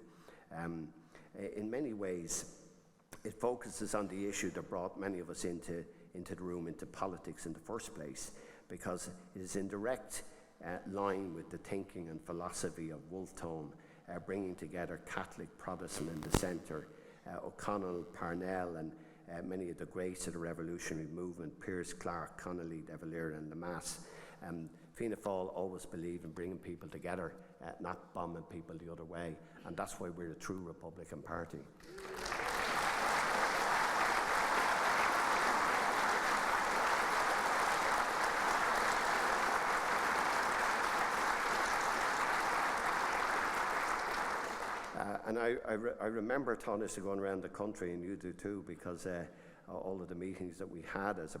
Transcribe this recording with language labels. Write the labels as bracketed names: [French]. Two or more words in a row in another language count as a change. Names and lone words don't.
[English] In many ways, it focuses on the issue that brought many of us into the room, into politics in the first place, because it is in direct line with the thinking and philosophy of Wolfe Tone, bringing together Catholic, Protestant in the centre, O'Connell, Parnell and many of the greats of the revolutionary movement, Pearse, Clark, Connolly, De Valera and Lemass. Fianna Fáil always believed in bringing people together, not bombing people the other way, and that's why we're a true Republican party. And I remember, Thomas, going around the country, and you do too, because all of the meetings that we had as a